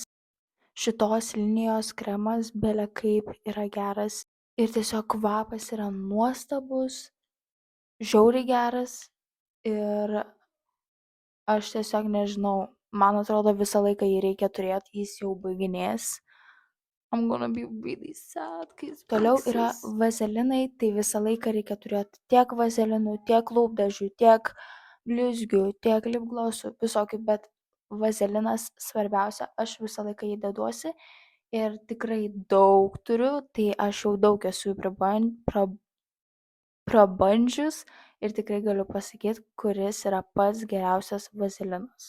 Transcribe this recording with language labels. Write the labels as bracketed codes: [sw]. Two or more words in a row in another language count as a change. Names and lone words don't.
[lt] Šitos linijos kremas bele kaip yra geras ir tiesiog kvapas yra nuostabus, žiauriai geras ir aš tiesiog nežinau, man atrodo visą laiką jį reikia turėti, jis jau baiginės. [en] I'm gonna be really sad, [lt] kai jis Toliau yra vazelinai, tai visą laiką reikia turėti tiek vazelinų, tiek lūpdažių, tiek blizgių, tiek lipglosų, visokių, bet vazelinas svarbiausia, aš visą laiką jį deduosi ir tikrai daug turiu, tai aš jau daug esu prabandžius ir tikrai galiu pasakyti, kuris yra pats geriausias vazelinas.